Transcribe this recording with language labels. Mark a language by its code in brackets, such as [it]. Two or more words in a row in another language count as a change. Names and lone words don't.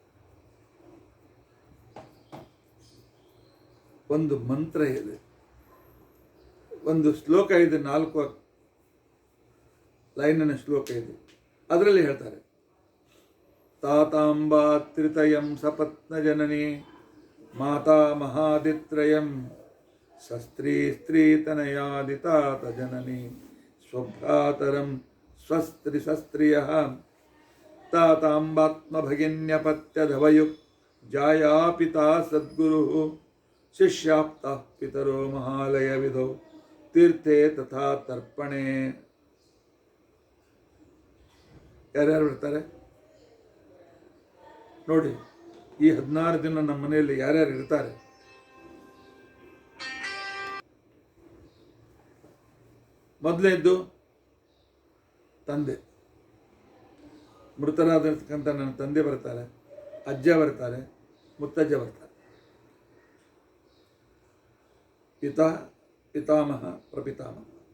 [kn] ಒಂದು ಮಂತ್ರ ಇದೆ, ಒಂದು ಶ್ಲೋಕ ಇದೆ, 4 ಲೈನಿನ ಶ್ಲೋಕ ಇದೆ. ಅದರಲ್ಲಿ ಹೇಳ್ತಾರೆ, [sa] ತಾತಾಂಬಾ ತ್ರಿತಯಂ ಸಪತ್ನ ಜನನಿ ಮಾತಾ ಮಹಾದಿತ್ರಯಂ ಸಸ್ತ್ರೀ ಸ್ತ್ರೀತನಯಾದಿತಾತ ಜನನಿ ಸ್ವಭ್ರಾತರಂ ಸ್ವಸ್ತ್ರಿ ಸಸ್ತ್ರಿಯ ತಾತಾಂಬಾತ್ಮ ಭಗಿನ್ಯಪತ್ಯಧವಯುಕ್ ಜಾಯಾ ಪಿತಾ ಸದ್ಗುರು ಶಿಷ್ಯಾಪ್ತ ಪಿತರೋ ಮಹಾಲಯ ವಿಧೌ ತೀರ್ಥೆ ತಥಾ ತರ್ಪಣೆ. [kn] ಯಾರ್ಯಾರು ಬರ್ತಾರೆ ನೋಡಿ. ಈ 16 ದಿನ ನಮ್ಮ ಮನೆಯಲ್ಲಿ ಯಾರ್ಯಾರು ಇರ್ತಾರೆ? ಮೊದಲನೇದ್ದು ತಂದೆ, ಮೃತರಾದಿರ್ತಕ್ಕಂಥ ನನ್ನ ತಂದೆ ಬರ್ತಾರೆ, ಅಜ್ಜ ಬರ್ತಾರೆ, ಮುತ್ತಜ್ಜ ಬರ್ತಾರೆ, ಪಿತಾಮಹ ಪ್ರಪಿತಾಮಹ.